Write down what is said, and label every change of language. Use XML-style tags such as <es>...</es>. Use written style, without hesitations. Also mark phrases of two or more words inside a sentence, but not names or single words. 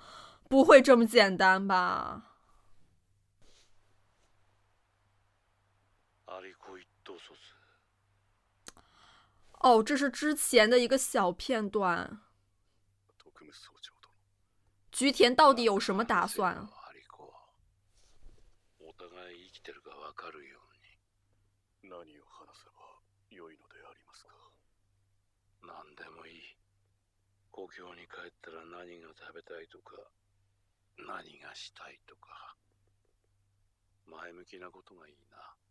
<zh>不会这么简单吧？哦，这是之前的一个小片段。菊田到底有什么打算？</zh> <ja>お互い生きてるか分かるように何を話せば良いのでありますか。何でもいい。故郷に帰ったら何が食べたいとか何がしたいとか前向きなことがいいな。</ja>